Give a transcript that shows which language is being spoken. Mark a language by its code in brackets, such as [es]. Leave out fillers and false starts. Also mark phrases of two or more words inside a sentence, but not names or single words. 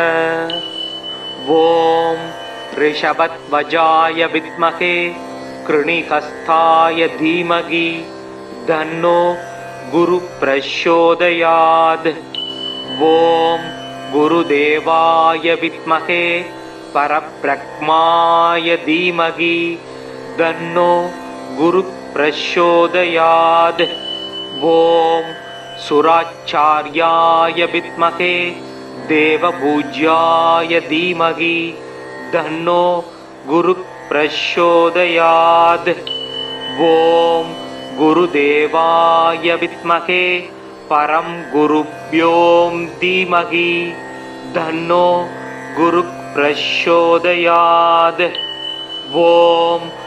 [sa] ॐ ऋषभध्वजाय विद्महे घृणिहस्ताय धीमहि तन्नो गुरु प्रचोदयात् ॐ गुरुदेवाय विद्महे परब्रह्माय धीमहि तन्नो गुरु प्रचोदयात् ॐ सुराचार्याय विद्महे देवपूज्याय धीमहि तन्नो गुरु प्रचोदयात् ओम गुरुदेवाय विद्महे परम गुरुभ्यो धीमहि तन्नो गुरु प्रचोदयात् ओम